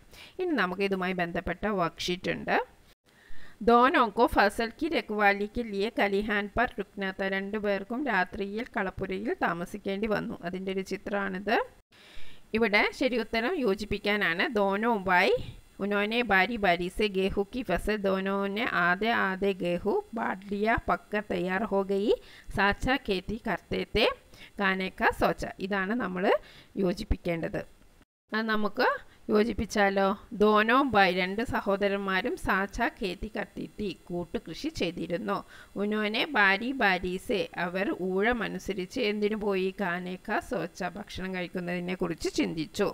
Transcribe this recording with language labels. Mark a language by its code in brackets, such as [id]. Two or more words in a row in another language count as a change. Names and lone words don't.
[ml] ഇനി നമുക്ക് ഇതുമായി ബന്ധപ്പെട്ട വർക്ക്ഷീറ്റ് ഉണ്ട്. [hi] दोनों को फसल की रखवाली के लिए खलिहान पर रुकना था. [ml] രണ്ടുപേർക്കും രാത്രിയിൽ കളപ്പുരയിൽ താമസിക്കേണ്ടി വന്നു. അതിൻ്റെ ഒരു ചിത്രമാണിത്. ഇവിടെ ശരി ഉത്തരം യോജിപ്പിക്കാനാണ്. [hi] दोनों भाई उन्होंने बारी बारी से गेहूं की फसल दोनों ने आधे आधे गेहूं बांट लिया. पककर तैयार हो गई. साचा खेती करते थे. खाने का सोचा. [ml] ഇതാണ് നമ്മൾ യോജിപ്പിക്കേണ്ടത്. അത് നമുക്ക് യോജിപ്പിച്ചാലോ? [hi] दोनों भाई [ml] രണ്ട് സഹോദരന്മാരും [hi] साझा खेती करते थे [ml] കൂട്ടു കൃഷി ചെയ്തിരുന്നു. [hi] उन्होंने बारी बारी से [ml] അവർ ഊഴമനുസരിച്ച് എന്തിനു പോയി? [hi] खाने का सोचा [ml] ഭക്ഷണം കഴിക്കുന്നതിനെ കുറിച്ച് ചിന്തിച്ചു.